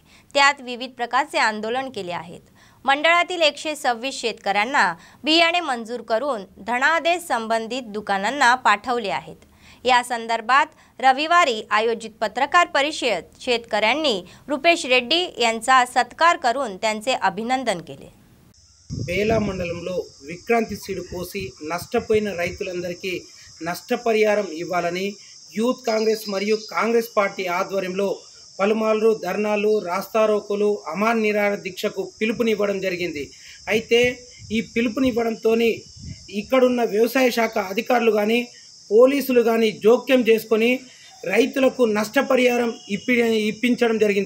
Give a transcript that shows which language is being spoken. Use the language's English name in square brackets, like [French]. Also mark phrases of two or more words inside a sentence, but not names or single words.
[Marathi] त्यात विविध प्रकारचे आंदोलन केले आहेत। मंडळातील 126 शेतकऱ्यांना बियाणे मंजूर करून धनादेश संबंधित दुकानांना पाठवले आहेत। या संदर्भात रविवारी आयोजित पत्रकार परिषदेत शेतकऱ्यांनी रुपेश रेड्डी यांचा सत्कार करून त्यांचे अभिनंदन केले। [Telugu] बेला మండలంలో విక్రాంతి సీడ్ పోసి నష్టపోయిన రైతులందరికీ నష్టపరిహారం ఇవ్వాలని యూత్ కాంగ్రెస్ మరియు కాంగ్రెస్ పార్టీ ఆధ్వర్యంలో పలుమార్లు ధర్నాలు రాస్తారోకోలు అమాన్ నిరాహార దీక్షకు పిలుపునివ్వడం జరిగింది। అయితే ఈ పిలుపునివ్వడంతోని ఇక్కడున్న వ్యవసాయ శాఖ అధికారులు కానీ పోలీసులు కానీ జోక్యం చేసుకొని రైతులకు నష్టపరిహారం ఇప్పించడం జరిగింది।